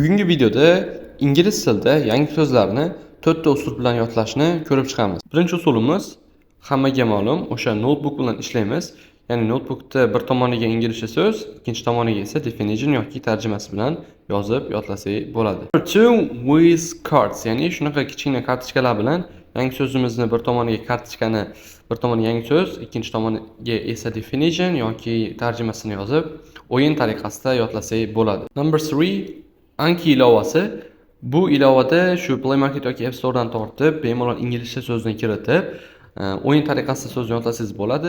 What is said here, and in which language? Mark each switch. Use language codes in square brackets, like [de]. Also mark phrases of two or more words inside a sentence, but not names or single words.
[uz] Bugungi videoda ingliz tilida yangi so'zlarni 4 ta usul bilan yodlashni ko'rib chiqamiz. Birinchi usulimiz hammaga ma'lum, o'sha notebook bilan ishlaymiz. Ya'ni notebookda bir tomoniga inglizcha so'z, ikkinchi tomoniga esa definition yoki tarjimasi bilan yozib yodlasak bo'ladi. [en] Number 2 with cards, [uz] ya'ni shunaqa kichkina kartochkalar bilan yangi so'zimizni bir tomoniga kartochkani, bir tomoniga yangi so'z, ikkinchi tomoniga esa definition yoki tarjimasini yozib o'yin tariqasida yodlasak bo'ladi. Number 3 Anki ilovasi. Bu ilovada shu Play Market yoki App Store'dan tortib, bemalol inglizcha so'zni kiritib, o'yin tariqasida so'zni yodlasangiz bo'ladi.